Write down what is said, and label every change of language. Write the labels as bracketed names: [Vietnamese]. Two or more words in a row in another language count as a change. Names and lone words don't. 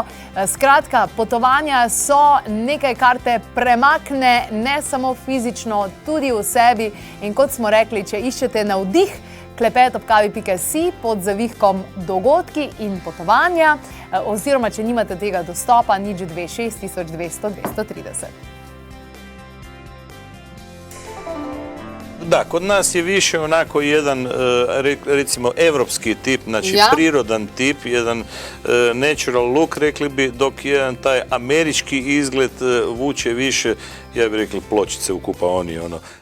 [Slovenian] Skratka, potovanja so nekaj, kar te premakne ne samo fizično, tudi v sebi. In kot smo rekli, če iščete navdih, klepet@kavi.si pod zavihkom dogodki in potovanja, oziroma če nimate tega dostopa, 026 200 230. [Croatian] Da, kod nas je više onako jedan, recimo, evropski tip, znači prirodan tip, jedan [English] natural look, [Croatian] rekli bi, dok jedan taj američki izgled vuče više, ja bih rekli, pločice u kupaoni,